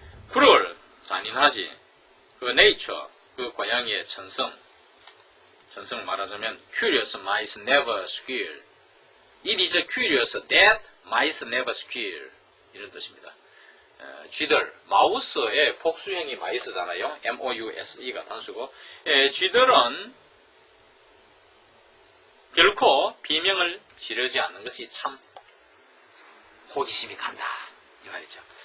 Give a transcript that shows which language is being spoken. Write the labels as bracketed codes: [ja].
[ko] cruel, 잔인하지. 그 nature, 그 고양이의 천성을 말하자면 [en] curious mice never squeal. It is curious that mice never squeal. [ko] 이런 뜻입니다. 쥐들, 마우스의 복수형이 마이스잖아요. M-O-U-S-E가 단수고 쥐들은 결코 비명을 지르지 않는 것이 참 호기심이 간다. 이 말이죠.